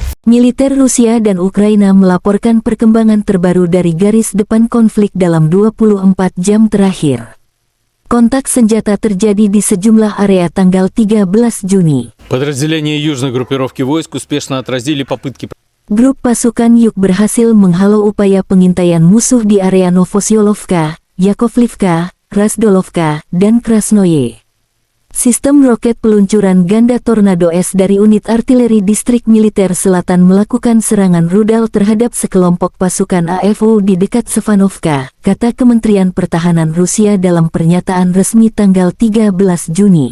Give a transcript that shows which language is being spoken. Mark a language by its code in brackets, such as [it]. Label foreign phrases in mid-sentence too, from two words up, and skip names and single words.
[id] Militer Rusia dan Ukraina melaporkan perkembangan terbaru dari garis depan konflik dalam 24 jam terakhir. Kontak senjata terjadi di sejumlah area tanggal 13 Juni. [ru] Подразделения южной группировки войск успешно отразили попытки. [id] Grup pasukan Yuk berhasil menghalau upaya pengintaian musuh di area Novosyolovka, Yakovlivka, Razdolovka, dan Krasnoye. Sistem roket peluncuran ganda Tornado S dari unit artileri distrik militer selatan melakukan serangan rudal terhadap sekelompok pasukan AFO di dekat Sevanovka, kata Kementerian Pertahanan Rusia dalam pernyataan resmi tanggal 13 Juni.